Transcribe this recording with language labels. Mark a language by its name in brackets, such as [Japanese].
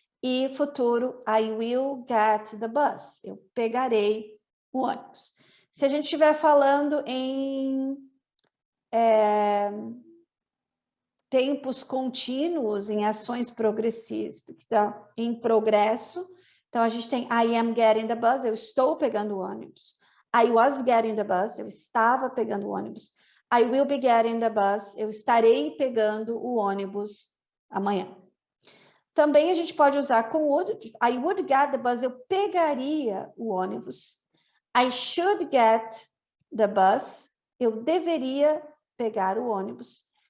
[Portuguese] E futuro, [English] I will get the bus, [Portuguese] eu pegarei o ônibus. Se a gente estiver falando em tempos contínuos, em ações progressistas, que está em progresso, então a gente tem [English] I am getting the bus, [Portuguese] eu estou pegando o ônibus. [English] I was getting the bus, [Portuguese] eu estava pegando o ônibus. [English] I will be getting the bus, [Portuguese] eu estarei pegando o ônibus amanhã. Também a gente pode usar com would, [English] I would get the bus, [Portuguese] eu pegaria o ônibus. [English] I should get the bus, [Portuguese] eu deveria pegar o ônibus.